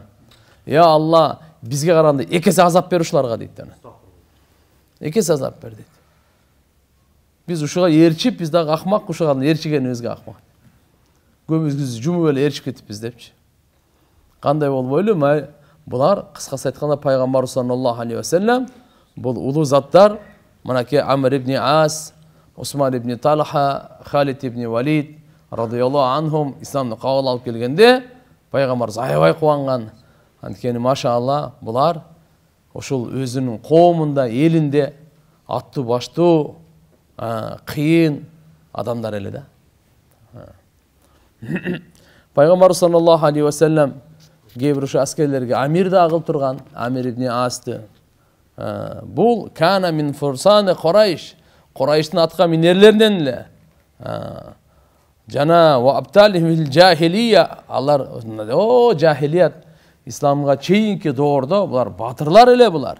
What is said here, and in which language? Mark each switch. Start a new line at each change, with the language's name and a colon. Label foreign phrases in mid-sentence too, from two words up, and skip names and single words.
Kyrgyz: Я Алла, бизге караганда экесе азап бер ушуларга дейт анан. Экесе азап бер дейт. Биз ушуга ээрчип, биз дагы акмак, ушуга ээрчигенибизге акмак. Көбүбүз жумуп эле ээрчип кетипбиз депчи. Кандай болбойлу? Булар кыскасы айтканда пайгамбар
Arabic: صلى الله عليه وسلم
Kyrgyz: бул улуу заттар, мынакей Амр ибн Ас, Усман ибн Талха, Халид ибн Валид
Arabic: رضي الله عنهم
Kyrgyz: исламды кабыл алып келгенде пайгамбарыбыз аябай кубанган. Анткени машалла булар ошол өзүнүн коомунда, элинде аттуу баштуу, кыйын адамдар эле да. Пайгамбар
Arabic: صلى الله عليه وسلم
Kyrgyz: кээ бир ошо аскерлерге амир да кылып турган, Амир ибн Асты. Бул
Arabic: كان من فرسان قريش,
Kyrgyz: Курайштын атка минерлеринен эле. Жана
Arabic: وأبطال الجاهلية,
Kyrgyz: алар о жахилият исламга чейинки доордо булар батырлар эле булар.